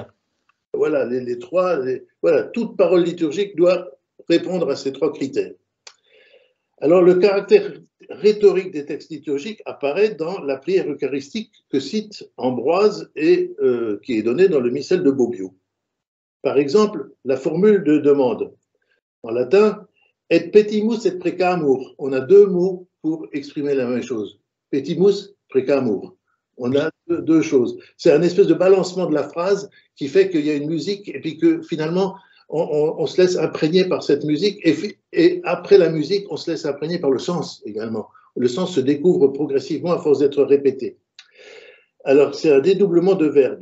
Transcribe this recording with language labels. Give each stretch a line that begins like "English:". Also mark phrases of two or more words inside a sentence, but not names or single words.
French: Voilà, voilà, toute parole liturgique doit répondre à ces 3 critères. Alors, le caractère rhétorique des textes liturgiques apparaît dans la prière eucharistique que cite Ambroise et qui est donnée dans le missel de Bobbio. Par exemple, la formule de demande en latin
Latin: et petimus et precamur.
French: On a 2 mots pour exprimer la même chose.
Latin: Petimus, precamur.
French: On a 2 choses. C'est un espèce de balancement de la phrase qui fait qu'il y a une musique et puis que finalement on se laisse imprégner par cette musique et après la musique, on se laisse imprégner par le sens également. Le sens se découvre progressivement à force d'être répété. Alors, c'est un dédoublement de verbe.